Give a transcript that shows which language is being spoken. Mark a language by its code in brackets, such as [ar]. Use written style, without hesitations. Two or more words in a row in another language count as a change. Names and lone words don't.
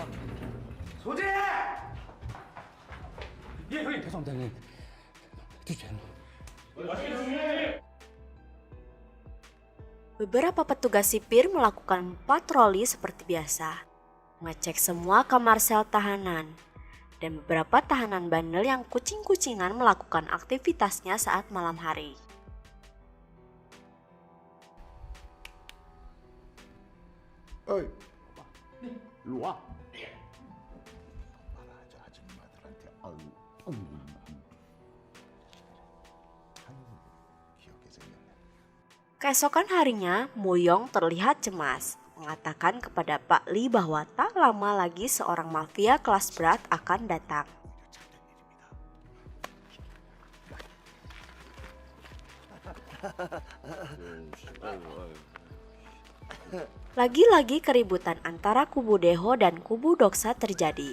[id] Beberapa petugas sipir melakukan patroli seperti biasa, mengecek semua kamar sel tahanan, dan beberapa tahanan bandel yang kucing-kucingan melakukan aktivitasnya saat malam hari. [ko] 어이, 일로 와. 말하자 아줌마들한테. 귀엽게 생겼네. [id] Keesokan harinya, Muyong terlihat cemas, mengatakan kepada Pak Lee bahwa tak lama lagi seorang mafia kelas berat akan datang. Lagi-lagi keributan antara kubu Dae-ho dan kubu Doksa terjadi.